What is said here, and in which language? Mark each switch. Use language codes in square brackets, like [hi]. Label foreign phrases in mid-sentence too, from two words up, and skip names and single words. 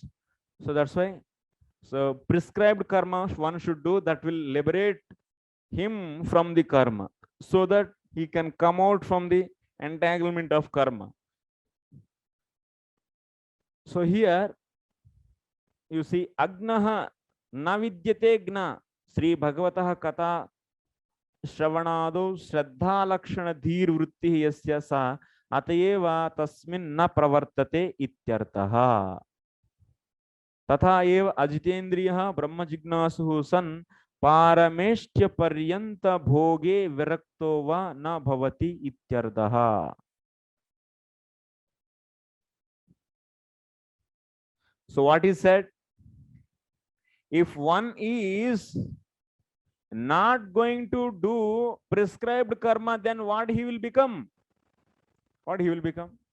[en] So that's why, so prescribed karma one should do, that will liberate him from the karma, so that he can come out from the entanglement of karma. So here you see, [sa] अग्नहा न विद्यते ज्ञ श्री भगवतः कथा श्रवणादौ श्रद्धा लक्षणा धीर्वृत्तिः यस्य स अतएव तस्मिन् न प्रवर्तते इत्यर्थः. तथा एव अजितेन्द्रियः ब्रह्म जिज्ञासुः सन् पारमेष्ट्य पर्यंत भोगे विरक्तो वा न भवति इत्यर्थः. [en] So what is said? If one is not going to do prescribed karma, then what he will become? What he will become?